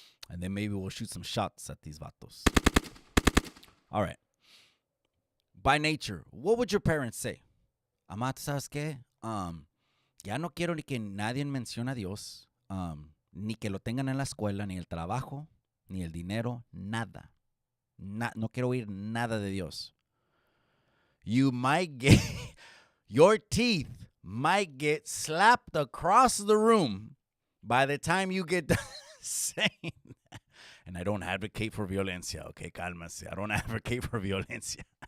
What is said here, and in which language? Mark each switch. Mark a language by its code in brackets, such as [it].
[en] And then maybe we'll shoot some shots at these vatos. All right. By nature, what would your parents say? [es] Amá, ¿sabes qué? Ya no quiero ni que nadie mencione a Dios, ni que lo tengan en la escuela, ni el trabajo, ni el dinero, nada. No quiero oír nada de Dios. [en] You might get, your teeth might get slapped across the room by the time you get done saying that. And I don't advocate for violencia, okay, [es] cálmase. [en] I don't advocate for violencia.